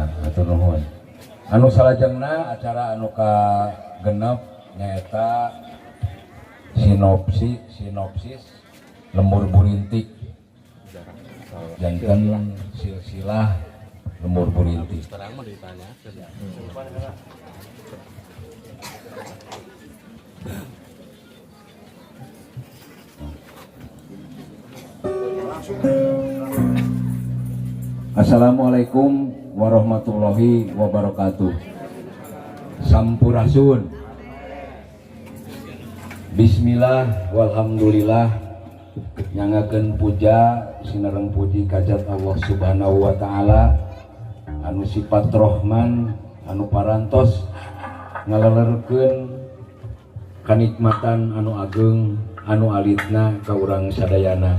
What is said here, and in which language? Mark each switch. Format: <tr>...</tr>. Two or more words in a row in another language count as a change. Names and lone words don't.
<su>Atur nuhun. Anu salajengna acara anu ka genep nyaeta sinopsis lembur burintik janten silsilah lembur burintik.</su> <ar>السلام عليكم ورحمة الله وبركاته.</ar> <su>Sampurasun.</su> <ar>بسم الله والحمد لله.</ar> <su>Nyangakeun puja sinareng puji kajat</su> <ar>الله سبحانه وتعالى</ar> <su>anu sifat Rahman anu parantos ngalelerkeun kanikmatan anu ageng anu alitna ka urang sadayana.</su>